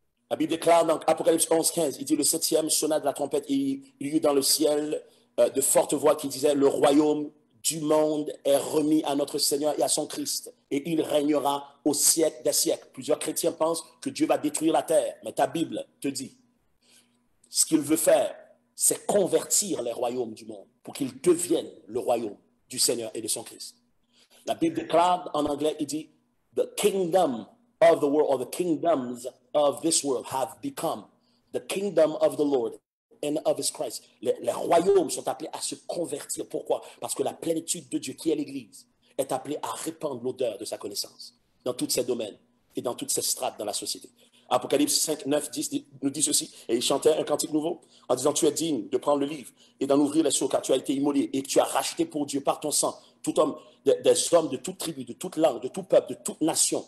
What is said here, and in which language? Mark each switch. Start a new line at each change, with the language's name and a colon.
French: La Bible déclare dans Apocalypse 11:15, il dit le 7e sonna de la trompette et il y eut dans le ciel de fortes voix qui disaient le royaume du monde est remis à notre Seigneur et à son Christ et il régnera au siècle des siècles. Plusieurs chrétiens pensent que Dieu va détruire la terre, mais ta Bible te dit ce qu'il veut faire, c'est convertir les royaumes du monde pour qu'ils deviennent le royaume du Seigneur et de son Christ. La Bible déclare en anglais, il dit
English: the kingdom of the world or the kingdoms of this world have become the kingdom of the Lord and of his Christ.
French: Les royaumes sont appelés à se convertir. Pourquoi? Parce que la plénitude de Dieu, qui est l'Église, est appelée à répandre l'odeur de sa connaissance dans tous ces domaines et dans toutes ces strates dans la société. Apocalypse 5, 9, 10 nous dit ceci. Et il chantait un cantique nouveau en disant tu es digne de prendre le livre et d'en ouvrir les sceaux car tu as été immolé et que tu as racheté pour Dieu par ton sang tout homme, des hommes de toute tribu, de toute langue, de tout peuple, de toute nation.